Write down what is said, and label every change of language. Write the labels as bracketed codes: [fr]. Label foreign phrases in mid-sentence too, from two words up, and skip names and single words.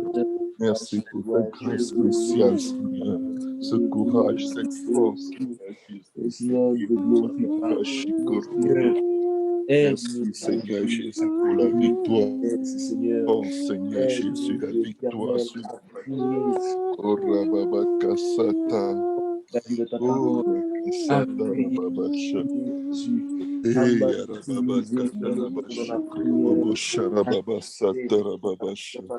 [fr] Merci pour ta grâce spéciale, Seigneur. Ce courage, cette force, Seigneur Jésus. Merci, Seigneur Jésus, pour la victoire. Oh, Seigneur Jésus, la victoire sur la Oh, Rababakasata. Oh, Rakasata, Rababasha. Hey, Rababakata, Rabashi, Korobosha, Rababasata, Rababasha.